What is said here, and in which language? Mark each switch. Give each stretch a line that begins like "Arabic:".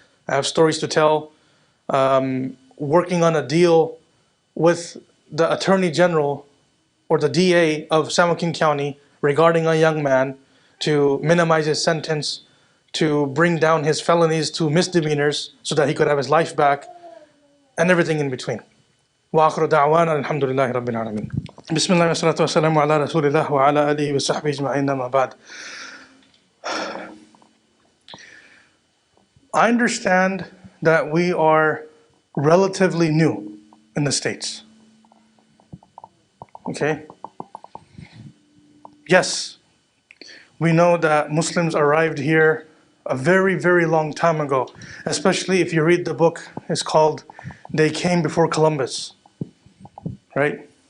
English: I have stories to tell. Working on a deal with the Attorney General or the DA of San Joaquin County regarding a young man to minimize his sentence, to bring down his felonies to misdemeanors so that he could have his life back, and everything in between.
Arabic: وآخر دعوانا الحمد لله رب العالمين. بسم الله والصلاة والسلام على رسول الله وعلى آله وصحبه أجمعين أما بعد.
English: I understand that we are relatively new in the States. Okay? Yes, we know that Muslims arrived here a very, very long time ago, especially if you read the book, it's called They Came Before Columbus, right?